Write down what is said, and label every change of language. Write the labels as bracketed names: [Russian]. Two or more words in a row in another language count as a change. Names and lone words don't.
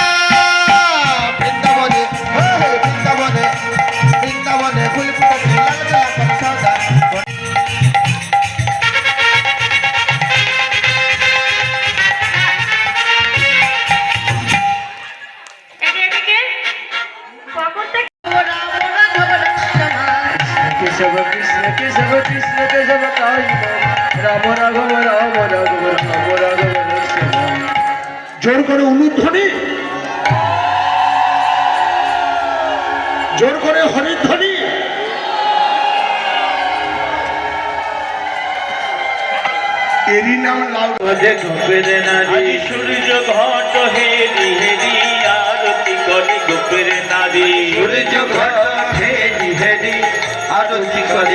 [Bangla] বৃন্দাবনে বৃন্দাবনে বৃন্দাবনে ফুল ফুটেছে লাল গোলাপি সাদা। এদিকে কখন থেকে केशव कृष्ण केशव कृष्ण केशव कायिन राम राघव राम राघव राम राघव श्याम। জোর করে উলুধ্বনি, জোর করে হরিধ্বনি। এরই নাম লাউ। গোপের নারী সূর্য ঘট হেরি হেরি আরতি করে গোপের নারী সূর্য ঘট হেরি হেরি আরতি করে